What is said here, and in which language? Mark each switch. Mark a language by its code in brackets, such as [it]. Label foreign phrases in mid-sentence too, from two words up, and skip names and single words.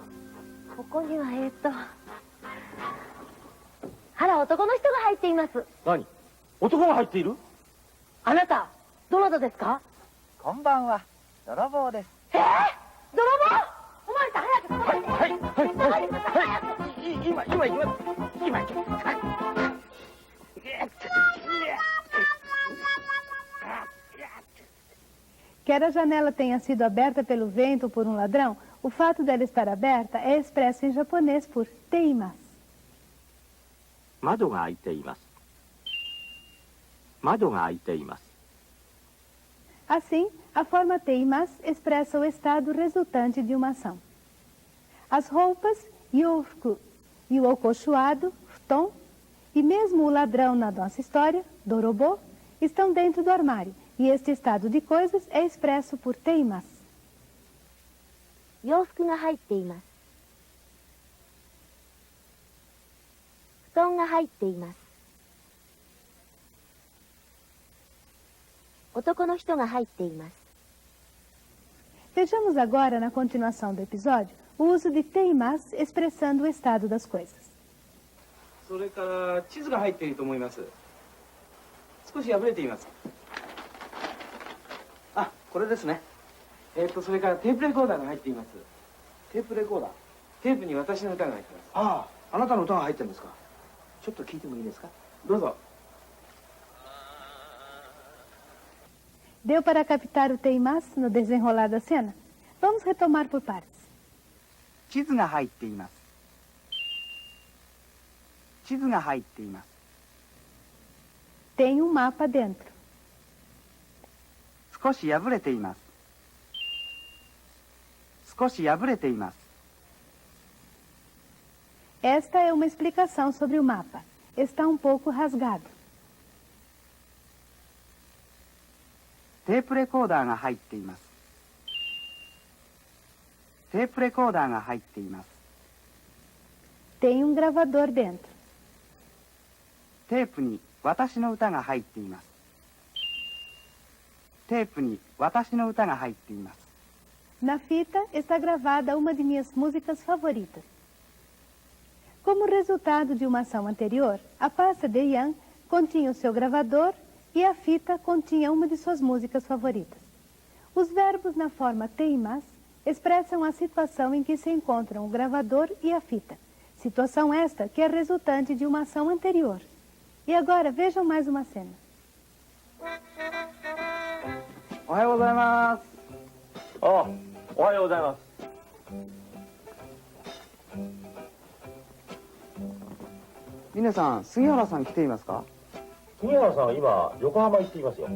[ja] ここにはあら、男の人が入っています。何？男が入っている？あなた、どなたですか？こんばんは。泥棒です。泥棒！おまわりさん、早く捕まえて。今行きます。 [pt] Quer a janela tenha sido aberta pelo vento ou por um ladrão, o fato dela estar aberta é expresso em japonês por teimas. [ja] 窓が開いています。窓が開いています。 [pt] Assim, a forma teimas expressa o estado resultante de uma ação. As roupas, yofuku, e o okochuado, futon, e mesmo o ladrão na nossa história, dorobo, estão dentro do armário, e este estado de coisas é expresso por teimas. [ja] 洋服が入っています。布団が入っています。男の人が入っています。 [pt] Vejamos agora, na continuação do episódio, o uso de teimas expressando o estado das coisas. [ja] それから地図が入っていると思います。少し破れています。あ、これですね。それからテープレコーダーが入っています。テープレコーダー？テープに私の歌が入ってます。ああ、あなたの歌が入ってるんですか。ちょっと聞いてもいいですか。どうぞ。 [pt] Deu para captar o teimas no desenrolar da cena? Vamos retomar por partes. [ja] 地図が入っています。地図が入っています。 [pt] Tem um mapa dentro. [ja] 少し破れています。少し破れています。 [pt] Esta é uma explicação sobre o mapa. Está um pouco rasgado. [ja] テープレコーダーが入っています。テープレコーダーが入っています。 [pt] Tem um gravador dentro. [ja] テープに私の歌が入っています。テープに私の歌が入っています。 [pt] Na fita está gravada uma de minhas músicas favoritas. Como resultado de uma ação anterior, a pasta de Ian continha o seu gravador e a fita continha uma de suas músicas favoritas. Os verbos na forma teimas expressam a situação em que se encontram o gravador e a fita. Situação esta que é resultante de uma ação anterior. E agora vejam mais uma cena. [ja] おはようございます。あ、おはようございます。峰さん、杉原さん来ていますか？杉原さんは今横浜行っていますよ。